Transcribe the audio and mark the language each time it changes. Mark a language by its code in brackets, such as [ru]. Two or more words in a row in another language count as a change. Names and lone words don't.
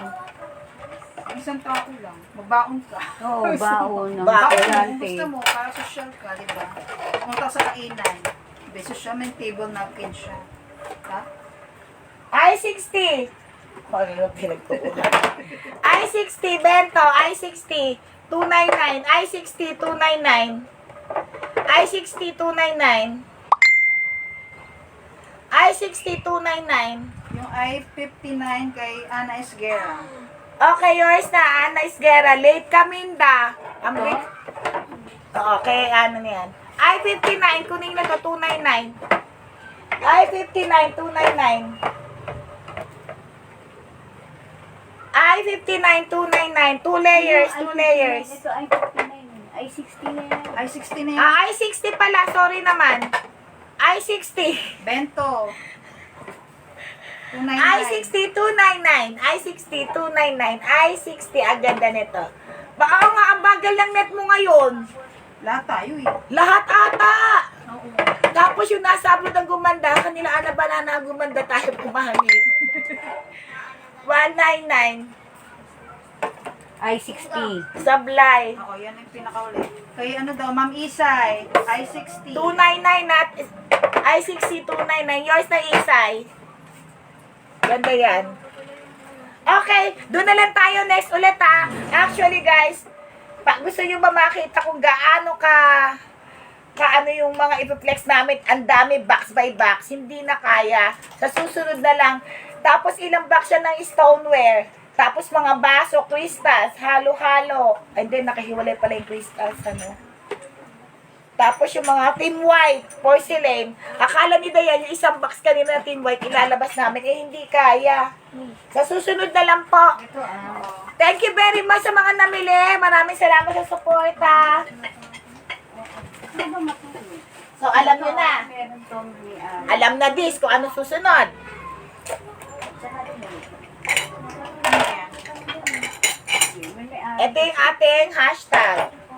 [tl] Isang tao lang. Magbaon ka. Oo, baon ng Baon. estudyante. Gusto mo, para social ka, di ba? Pumunta ka sa kainan. Di, social, may [en] table napkin [tl] siya. Ha? I-60. Ano na pinagkukuha? I-60, Bento. I-60. 299. I-60, 299. I-60, 299. I-60, 299. Yung I-59 kay Ana Esguera. Okay, yours na, Ana Isguera. Late Caminda. Ang late. Okay, ano na yan. I-59, kuning na to, 299. I-59, 299. I-59, 299. [en] 2 layers, 2 layers. [tl] Ito ay 59. Ay 60 na yan. I-60 na yan. I-60 pala, sorry naman. I-60. Bento. 299. I-60, 299. I-60, 299. I-60, ang ganda nito. Baka nga, ang bagal ng net mo ngayon. Lahat tayo eh. Lahat ata. Oo. Tapos yung nasa abroad ang gumanda, kanila Ana Banana ang gumanda, tayo pumangit. 199. Ay 60. Sablay. Oo, yan yung pinakaulit. Kay ano daw, Ma'am Isay. I-60. 299 at I-60, 299. Yours na Isay. Ganda yan. Okay, doon na lang tayo next ulit ha. [en] Actually guys, [tl] gusto nyo ba makita kung gaano ano yung mga ipiplex namin, ang dami [en] box by box, [tl] hindi na kaya. Sa susunod na lang, tapos ilang box siya ng stoneware, tapos mga baso, crystals, halo-halo. [en] And then, [tl] nakahiwalay pala yung crystals, ano. Tapos yung mga [en] tin white, [tl] porcelain. Akala ni Dayan, yung isang box kanina na [en] tin white, [tl] ilalabas namin, eh hindi kaya. Sa susunod na lang po. Ito ah. [en] Thank you very much [tl] sa mga namili. Maraming salamat sa support, ha. So, alam nyo na. Meron tong ni Alam na this kung ano susunod. Ito yung ating hashtag.